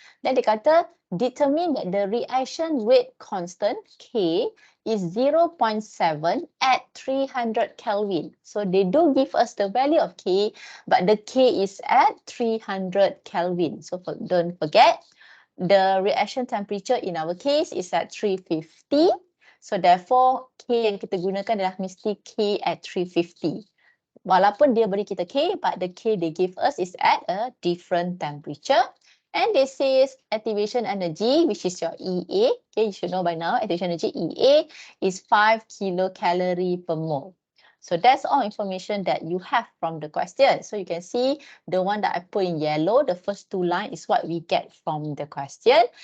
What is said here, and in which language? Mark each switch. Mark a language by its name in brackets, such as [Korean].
[English] Then [Malay] dia kata, [English] determine that the reaction rate constant, K, is 0.7 at 300 Kelvin. So they do give us the value of K, but the K is at 300 Kelvin. So don't forget, the reaction temperature in our case is at 350. [Malay] So therefore, K yang kita gunakan adalah mesti K [English] at 350. [Malay] Walaupun dia beri kita K, [English] but the K they give us is at a different temperature. And this is activation energy, which is your EA. Okay, you should know by now, activation energy EA is 5 kilocalorie per mole. So that's all information that you have from the question. So you can see the one that I put in yellow, the first two lines is what we get from the question.